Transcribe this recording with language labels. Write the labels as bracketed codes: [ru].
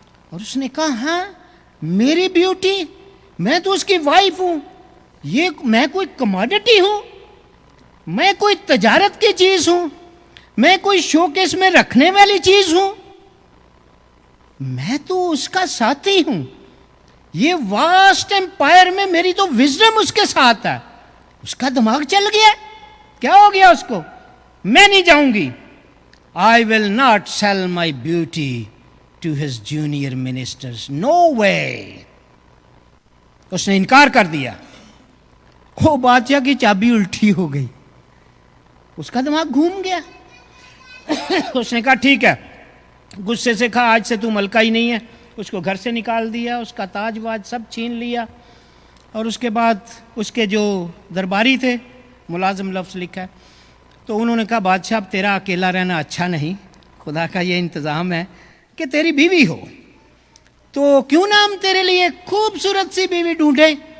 [ur] اور اس نے کہا ہاں میری بیوٹی, میں تو اس کی وائف ہوں, یہ میں کوئی کموڈٹی ہوں, میں کوئی تجارت کی چیز ہوں, میں کوئی شو کیس میں رکھنے والی چیز ہوں, میں تو اس کا ساتھی ہوں. یہ واسٹ امپائر میں میری تو وزڈم اس کے ساتھ ہے. اس کا دماغ چل گیا, کیا ہو گیا اس کو؟ میں نہیں جاؤں گی. [en] I will not sell my beauty to his junior ministers. No way. [ur] اس نے انکار کر دیا. وہ بادشاہ کی چابی الٹی ہو گئی, اس کا دماغ گھوم گیا. اس نے کہا ٹھیک ہے, غصے سے کہا آج سے تو ملکہ ہی نہیں ہے. اس کو گھر سے نکال دیا, اس کا تاج واج سب چھین لیا. اور اس کے بعد اس کے جو درباری تھے, ملازم لفظ لکھا ہے, تو انہوں نے کہا بادشاہ اب تیرا اکیلا رہنا اچھا نہیں, خدا کا یہ انتظام ہے کہ تیری بیوی ہو, تو کیوں نہ ہم تیرے لیے خوبصورت سی بیوی ڈھونڈیں.